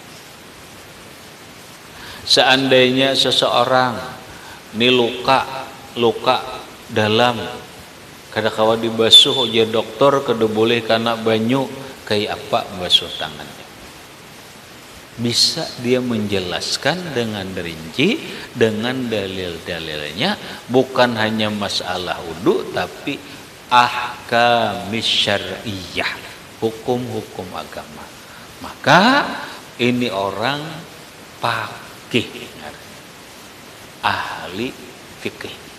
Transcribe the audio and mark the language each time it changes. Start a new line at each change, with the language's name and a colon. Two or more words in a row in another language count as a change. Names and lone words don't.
Banjar: Seandainya seseorang ini luka dalam kada kawa dibasuh ujar dokter kada boleh karena banyu, kayak apa basuh tangannya?
Indonesian: bisa dia menjelaskan dengan rinci dengan dalil-dalilnya, bukan hanya masalah wudu tapi
Arabic: ahkamis syar'iyyah,
Indonesian: hukum-hukum agama. Maka ini orang faqih, ahli fikih.